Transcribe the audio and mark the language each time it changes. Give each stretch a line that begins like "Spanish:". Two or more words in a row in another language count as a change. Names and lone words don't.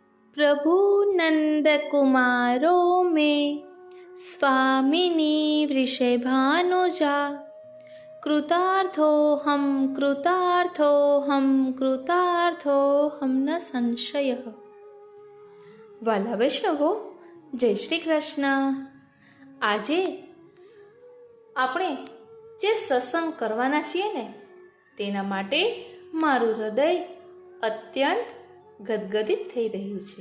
Sanskrit: प्रभु नंद कुमारो में स्वामिनी वृषभानुजा कृतार्थोऽहं कृतार्थोऽहं कृतार्थोऽहं न संशयः।
Gujarati: વાલા વૈષ્ણવો, જય શ્રી કૃષ્ણ। આજે આપણે જે સત્સંગ કરવાના છીએ ને તેના માટે મારું હૃદય અત્યંત ગદગદિત થઈ રહ્યું છે।